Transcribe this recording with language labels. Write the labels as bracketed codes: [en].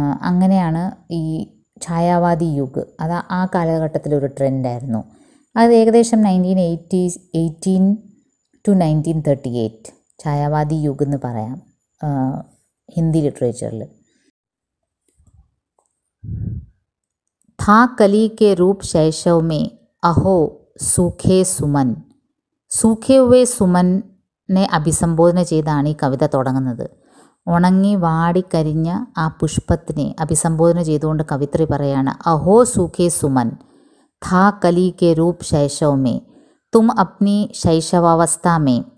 [ml] അങ്ങനെയാണ് ഈ ഛായാവാദി യുഗ്. അത് ആ കാലഘട്ടത്തിലൊരു ട്രെൻഡായിരുന്നു. അത് ഏകദേശം 1918 to 1938 ഛായാവാദി യുഗ് എന്ന് പറയാം ഹിന്ദി ലിറ്ററേച്ചറിൽ. [hi] था कली के रूप शैशव में अहो सूखे सुमन. സൂഖേ ഹുവേ സുമനെ [ml] അഭിസംബോധന ചെയ്താണ് ഈ കവിത തുടങ്ങുന്നത്. ഉണങ്ങി വാടിക്കരിഞ്ഞ ആ പുഷ്പത്തിനെ അഭിസംബോധന ചെയ്തുകൊണ്ട് കവിത്രി പറയാണ്, [hi] അഹോ സൂഖേ സുമൻ ഥാ കലി കെ രൂപ് ശൈശവ് മേ തും അപ്നി ശൈശവാവസ്ഥ മേ.